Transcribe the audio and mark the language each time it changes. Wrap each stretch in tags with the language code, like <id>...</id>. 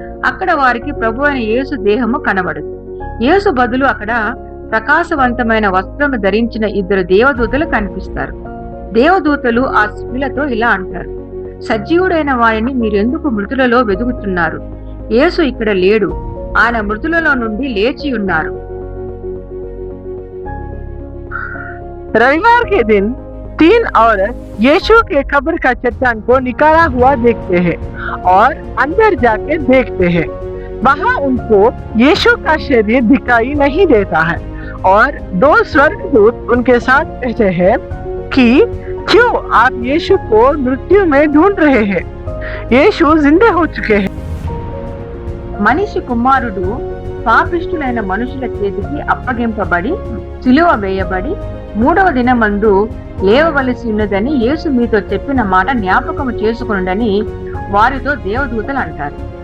<te>అక్కడ వారికి ప్రభు అయిన యేసు దేహము కనబడదు। యేసు బదులు అక్కడ ప్రకాశవంతమైన వస్త్రము ధరించిన 2 దేవదూతలు కనిపిస్తారు। దేవదూతలు ఆ స్త్రీలతో ఇలా అంటారు, సజీవుడైన వారిని మీరెందుకు మృతులలో వెదుకుతున్నారు? యేసు ఇక్కడ లేడు, ఆయన మృతులలో నుండి లేచి ఉన్నారు।</te> <hi>रविवार के दिन 3 औरत यीशु के कब्र का चट्टान को निकाला हुआ देखते हैं और अंदर जाके देखते हैं। वहां उनको यीशु का शरीर दिखाई नहीं देता है और 2 स्वर्गदूत उनके साथ कहते हैं कि क्यों आप यीशु को मृत्यु में ढूंढ रहे हैं? यीशु जिंदा हो चुके हैं।</hi> <te>మనిషి కుమారుడు పాపిష్టులైన మనుషుల చేతికి అప్పగింపబడి సిలువ వేయబడి 3వ దినమందు లేవవలసి ఉన్నదని యేసు మీతో చెప్పిన మాట జ్ఞాపకము చేసుకొనుడని వారితో దేవదూతలు అంటారు।</te>